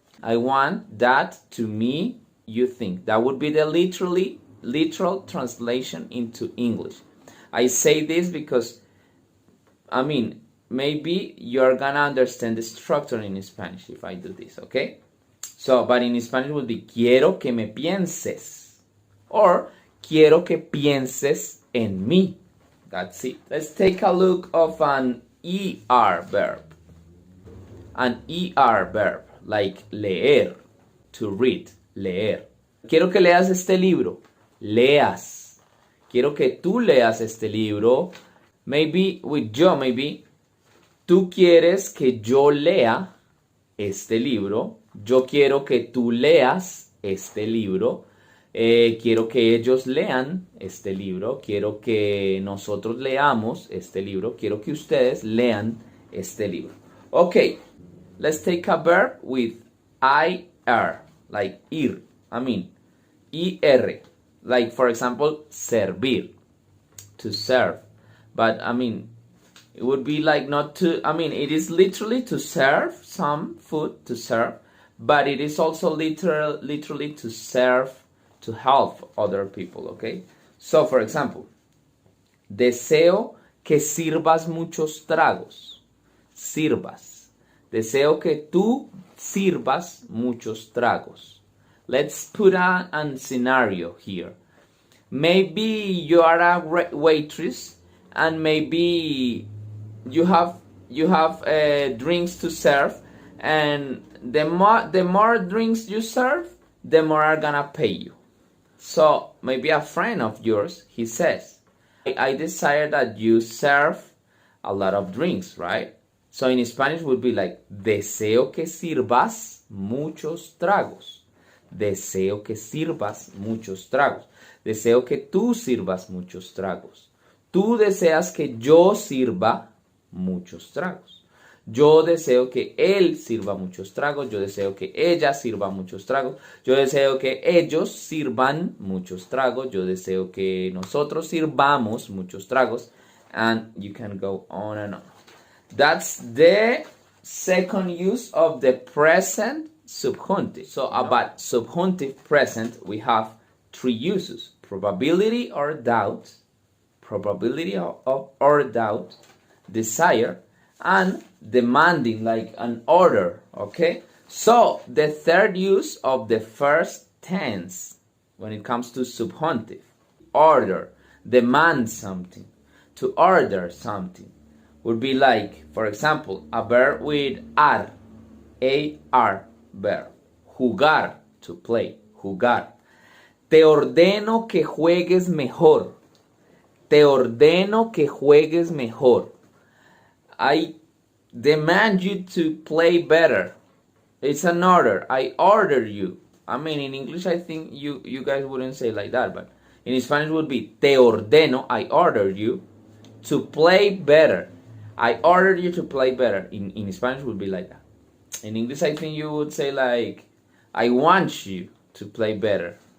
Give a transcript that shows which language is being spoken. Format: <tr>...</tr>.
<en>I want that to me you think. That would be the literal translation into English. I say this because, I mean, maybe you're gonna understand the structure in Spanish if I do this, okay? So, but in Spanish it would be</en> <es>quiero que me pienses. Or quiero que pienses en mí.</es> <en>That's it. Let's take a look of an ER verb. An ER verb, like leer, to read, leer.</en> <es>Quiero que leas este libro. Leas. Quiero que tú leas este libro.</es> <en>Maybe with yo, maybe.</en> <es>Tú quieres que yo lea este libro. Yo quiero que tú leas este libro. Quiero que ellos lean este libro. Quiero que nosotros leamos este libro. Quiero que ustedes lean este libro.</es> <en>Okay, let's take a verb with IR, like ir. I mean, IR. Like, for example, servir, to serve. But, I mean, it would be like not to, I mean, it is literally to serve some food, to serve. But it is also literally to serve, to help other people, okay? So, for example,</en> <es>deseo que sirvas muchos tragos. Sirvas. Deseo que tú sirvas muchos tragos.</es> <en>Let's put a scenario here. Maybe you are a waitress and maybe you have drinks to serve, and the more drinks you serve, the more are gonna pay you. So maybe a friend of yours, he says, I desire that you serve a lot of drinks, right? So in Spanish would be like,</en> <es>deseo que sirvas muchos tragos. Deseo que sirvas muchos tragos. Deseo que tú sirvas muchos tragos. Tú deseas que yo sirva muchos tragos. Yo deseo que él sirva muchos tragos. Yo deseo que ella sirva muchos tragos. Yo deseo que ellos sirvan muchos tragos. Yo deseo que nosotros sirvamos muchos tragos.</es> <en>And you can go on and on. That's the second use of the present subjunctive. So about subjunctive present, we have three uses. Probability or doubt. Probability or doubt. Desire. And demanding, like an order, okay? So the third use of the first tense when it comes to subjunctive. Order, demand something, to order something, would be like, for example, a verb with ar, A-R, verb. Jugar, to play, jugar.</en> <es>Te ordeno que juegues mejor. Te ordeno que juegues mejor.</es> <en>I demand you to play better. It's an order. I order you. I mean, in English, I think you guys wouldn't say like that, but in Spanish it would be</en> <es>te ordeno,</es> <en>I order you to play better. I order you to play better. In Spanish it would be like that. In English, I think you would say like, I want you to play better.</en>